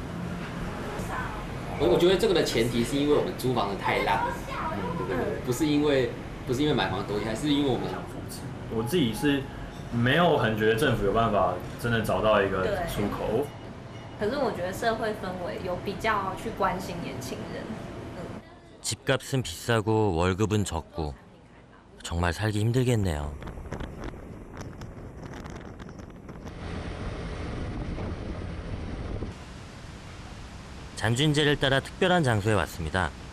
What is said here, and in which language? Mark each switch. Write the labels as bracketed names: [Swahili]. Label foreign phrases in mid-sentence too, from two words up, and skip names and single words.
[Chinese] 我觉得这个的前提是因为我们租房子太烂，对，不是因为买房的东西，还是因为我们我自己是没有很觉得政府有办法真的找到一个出口。可是我觉得社会氛围有比较去关心年轻人。 [Korean] 집값은 비싸고 월급은 적고 정말 살기 힘들겠네요. 잔쥔제를 따라 특별한 장소에 왔습니다.